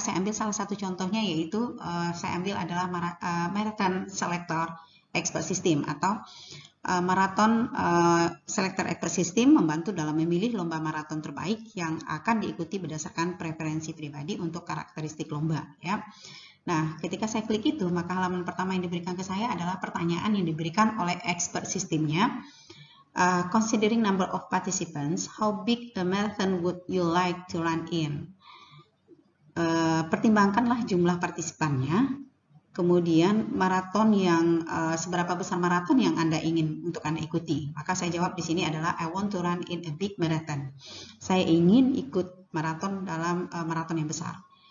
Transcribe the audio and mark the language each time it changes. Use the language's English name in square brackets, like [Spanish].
[Indonesian] Saya ambil salah satu contohnya, yaitu saya ambil adalah Marathon Selector Expert System atau Marathon Selector Expert System membantu dalam memilih lomba maraton terbaik yang akan diikuti berdasarkan preferensi pribadi untuk karakteristik lomba, ya. Nah, ketika saya klik itu, maka halaman pertama yang diberikan ke saya adalah pertanyaan yang diberikan oleh expert sistemnya. [English] Considering number of participants, how big a marathon would you like to run in? [Indonesian] Pertimbangkanlah jumlah partisipannya, kemudian maraton yang seberapa besar maraton yang Anda ingin untuk Anda ikuti. Maka saya jawab di sini adalah [English] I want to run in a big marathon. [Indonesian] Saya ingin ikut maraton dalam maraton yang besar.